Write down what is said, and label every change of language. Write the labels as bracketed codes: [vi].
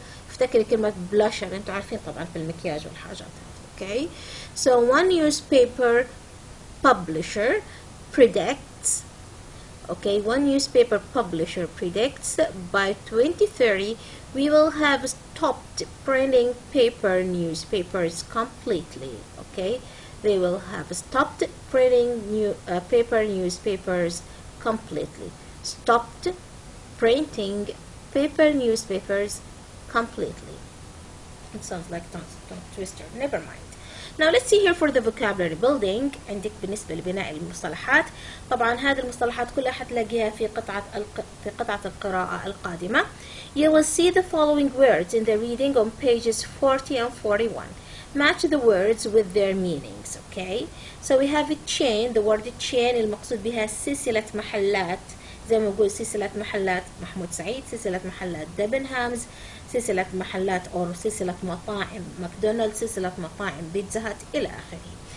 [ar] افتكري كلمة blusher، انتوا عارفين طبعا في المكياج والحاجات. [en] Okay, so one newspaper publisher predicts. Okay, one newspaper publisher predicts by 2030 we will have stopped printing paper newspapers completely. Okay, they will have stopped printing paper newspapers completely. Stopped printing paper newspapers completely. It sounds like tongue twister. Never mind. Now let's see here for the vocabulary building. [ar] عندك بالنسبة لبناء المصطلحات، طبعا هذه المصطلحات كلها حتلاقيها في قطعة القراءة القادمة. [en] You will see the following words in the reading on pages 40 and 41. Match the words with their meanings. Okay, so we have a chain. The word chain [ar] المقصود بها سلسلة محلات، زي ما نقول سلسلة محلات محمود سعيد، سلسلة محلات ديبنهامز، سلسلة محلات أو سلسلة مطاعم ماكدونالدز، سلسلة مطاعم بيتزا هات إلى آخره.